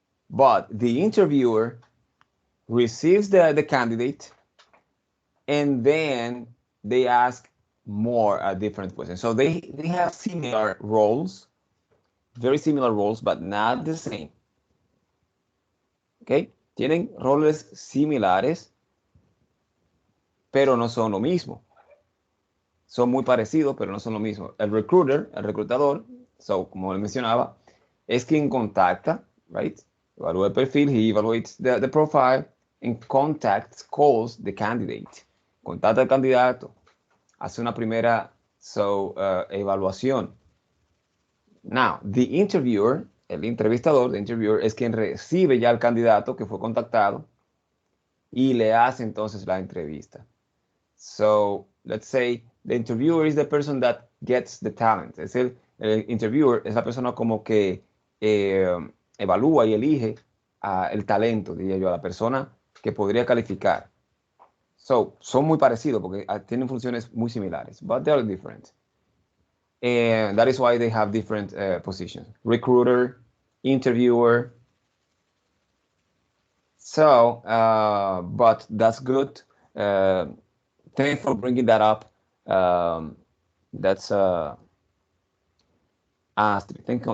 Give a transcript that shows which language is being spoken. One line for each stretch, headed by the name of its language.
English: But the interviewer receives the candidate, and then they ask more different questions. So they have similar roles, very similar roles, but not the same. ¿Ok?
Spanish: Tienen roles similares, pero no son lo mismo. Son muy parecidos, pero no son lo mismo. El recruiter, el reclutador, so, como le mencionaba, es quien contacta, right? Evalúa el perfil,
English: he evaluates the profile, and calls the candidate.
Spanish: Contacta al candidato, hace una primera evaluación. Now, the interviewer, el entrevistador, the interviewer, es quien recibe ya al candidato que fue contactado y le hace entonces la entrevista.
English: So, let's say the interviewer is the person that gets the talent.
Spanish: Es el interviewer es la persona como que evalúa y elige el talento, diría yo, a la persona que podría calificar. So, son muy parecidos porque tienen funciones muy similares,
English: but they are different. And that is why they have different positions. Recruiter, interviewer. So, but that's good. Thanks for bringing that up. That's Astrid.